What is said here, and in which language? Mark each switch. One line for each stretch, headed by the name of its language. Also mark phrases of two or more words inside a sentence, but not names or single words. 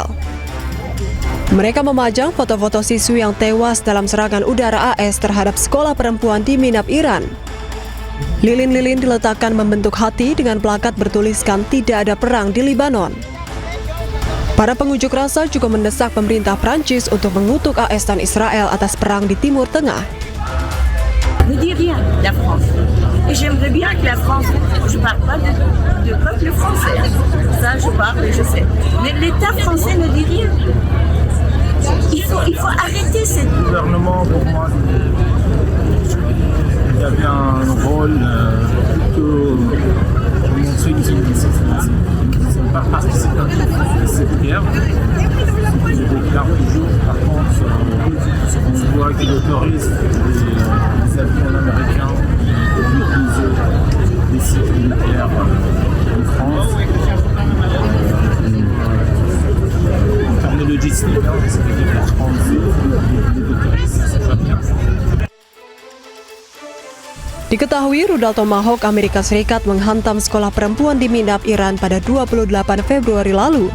Indonesian: Mereka memajang foto-foto siswi yang tewas dalam serangan udara AS terhadap sekolah perempuan di Minab, Iran. Lilin-lilin diletakkan membentuk hati dengan plakat bertuliskan "Tidak ada perang di Lebanon". Para pengunjuk rasa juga mendesak pemerintah Prancis untuk mengutuk AS dan Israel atas perang di Timur Tengah.
French: Ne dit rien, la France. Et j'aimerais bien que la France, je parle pas de peuple français, ça je parle et je sais. Mais l'État français ne dit rien. Il faut arrêter cette... Le gouvernement, pour moi, il avait un rôle plutôt de montrer qu'ils ne sont pas participatifs à cette guerre. Je déclare toujours, par contre, on voit qu'ils autorisent les avions américains d'utiliser des sites militaires en France.
Indonesian: Logistik, Diketahui rudal Tomahawk Amerika Serikat menghantam sekolah perempuan di Minab, Iran pada 28 Februari lalu.